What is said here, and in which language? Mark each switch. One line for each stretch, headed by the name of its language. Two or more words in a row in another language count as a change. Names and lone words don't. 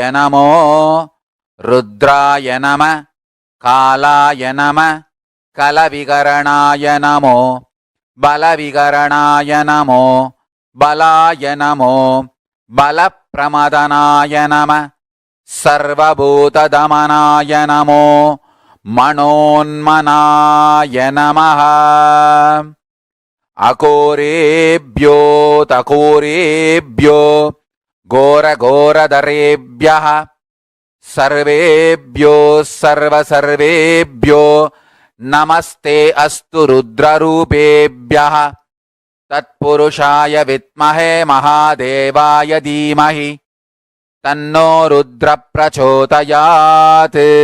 Sanskrit: నమో రుద్రాయ నమః కాలాయ నమః కలవికరణాయ నమో బలవికరణాయ నమో బలాయ నమో బలప్రమదనాయ నమః సర్వభూతదమనాయ నమో మనోన్మనాయ నమః। అకోరేభ్యో తకోరేభ్యో ఘోరఘోరధరేభ్యః सर्वेभ्यो सर्वसर्वेभ्यो नमस्ते अस्तु रुद्ररूपेभ्यः तत्पुरुषाय विद्महे महादेवाय धीमहि तन्नो रुद्र प्रचोदयात्